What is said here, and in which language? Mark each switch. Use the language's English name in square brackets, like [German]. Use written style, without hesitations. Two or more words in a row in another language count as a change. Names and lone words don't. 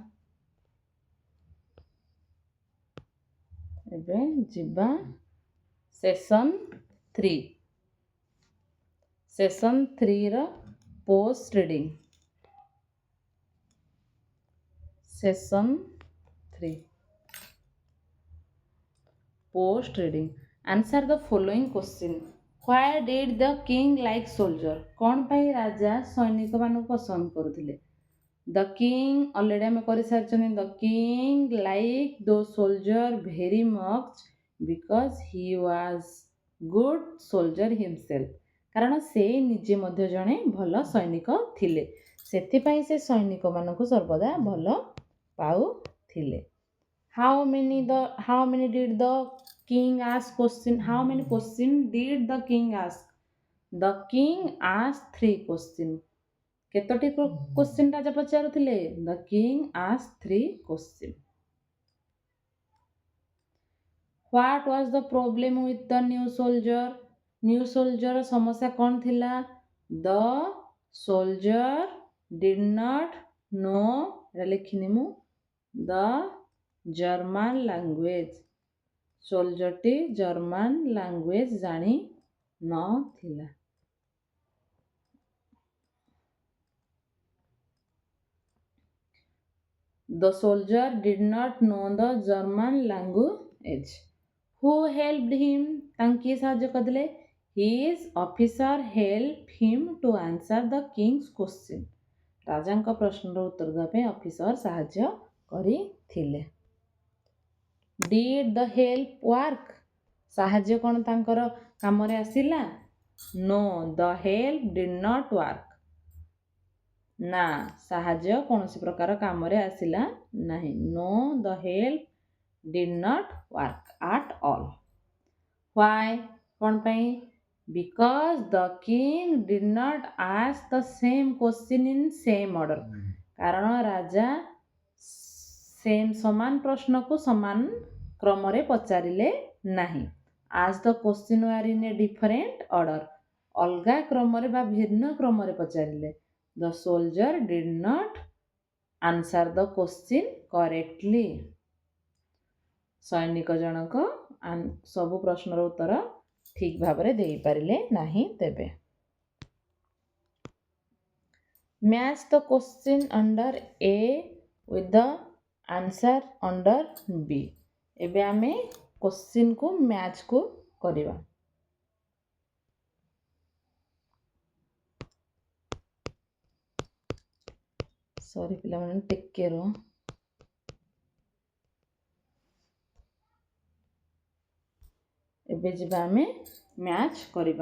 [Odia] ଏବେ ଯିବା ସେସନ୍ 3। ସେସନ୍ 3ର ପୋଷ୍ଟ ରିଡ଼ିଂ। [English] ସେସନ୍ 3 post reading. Answer the following question. Why did the king like soldier? [Odia] କ'ଣ ପାଇଁ ରାଜା ସୈନିକ ମାନଙ୍କୁ ପସନ୍ଦ କରୁଥିଲେ? [English] The king already [Odia] ଆମେ କରି ସାରିଛନ୍ତି। [English] The king liked those soldier very much because he was good soldier himself. [Odia] କାରଣ ସେ ନିଜେ ମଧ୍ୟ ଜଣେ ଭଲ ସୈନିକ ଥିଲେ, ସେଥିପାଇଁ ସେ ସୈନିକ ମାନଙ୍କୁ ସର୍ବଦା ଭଲ ପାଉଥିଲେ। [English] How many did the king ask question? How many question did the king ask? The king asked 3 question. [Odia] କେତୋଟି क्वेश्चन ରାଜା ପଚାରୁଥିଲେ? [English] The king asked 3 question. What was the problem with the new soldier? New soldier [Odia] ସମସ୍ୟା କ'ଣ ଥିଲା? [English] The soldier did not know, [Odia] ଏଟା ଲେଖିନି ମୁଁ, [English] the German language. [Odia] ସୋଲଜରଟି [English] German language [Odia] ଜାଣି ନଥିଲା। [English] The soldier did not know the German language. Who helped him? [Odia] ତାଙ୍କୁ କିଏ ସାହାଯ୍ୟ କରିଥିଲେ? [English] His officer helped him to answer the king's question. [Odia] ରାଜାଙ୍କ ପ୍ରଶ୍ନର ଉତ୍ତର ଦେବା ପାଇଁ ଅଫିସର ସାହାଯ୍ୟ କରିଥିଲେ। [English] Did the help work? [Odia] ସାହାଯ୍ୟ କ'ଣ ତାଙ୍କର କାମରେ ଆସିଲା? [English] No, the help did not work. [Odia] ନା, ସାହାଯ୍ୟ କୌଣସି ପ୍ରକାର କାମରେ ଆସିଲା ନାହିଁ। [English] No, the help did not work at all. Why? [Odia] କ'ଣ ପାଇଁ? [English] Because the king did not ask the same question in same order. [Odia] କାରଣ ରାଜା ସମାନ ପ୍ରଶ୍ନକୁ ସମାନ କ୍ରମରେ ପଚାରିଲେ ନାହିଁ। [English] As the question were in a different order. [Odia] ଅଲଗା କ୍ରମରେ ବା ଭିନ୍ନ କ୍ରମରେ ପଚାରିଲେ। [English] The soldier did not answer the question correctly. [Odia] ସୈନିକ ଜଣକ ସବୁ ପ୍ରଶ୍ନର ଉତ୍ତର ଠିକ୍ ଭାବରେ ଦେଇପାରିଲେ ନାହିଁ ତେବେ। [English] Match the question under A with the answer under B. [Odia] ଏବେ ଆମେ କୋଶ୍ଚିନ୍କୁ ମ୍ୟାଚ୍କୁ କରିବା। ସରି ପିଲାମାନେ ଟିକେ ରୁହ। ଏବେ ଯିବା ଆମେ ମ୍ୟାଚ୍ କରିବା।